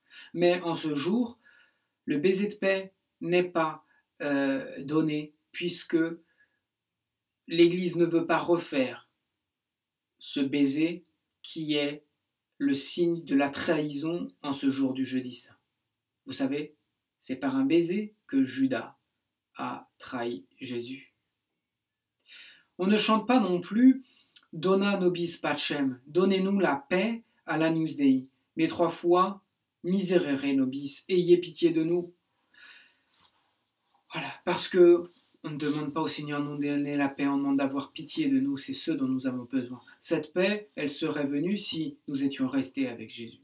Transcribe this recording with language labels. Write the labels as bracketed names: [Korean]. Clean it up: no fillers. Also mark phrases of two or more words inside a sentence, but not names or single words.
[French] Mais en ce jour, le baiser de paix n'est pas donné, puisque l'Église ne veut pas refaire ce baiser qui est le signe de la trahison en ce jour du jeudi saint. Vous savez, c'est par un baiser que Judas a trahi Jésus. On ne chante pas non plus « [Latin] Dona nobis pacem [French] », « Donnez-nous la paix à l'Agnus Dei », mais 3 fois « [Latin] Miserere nobis [French] », « Ayez pitié de nous ». Voilà, parce que on ne demande pas au Seigneur de nous donner la paix, on demande d'avoir pitié de nous, c'est ce dont nous avons besoin. Cette paix, elle serait venue si nous étions restés avec Jésus.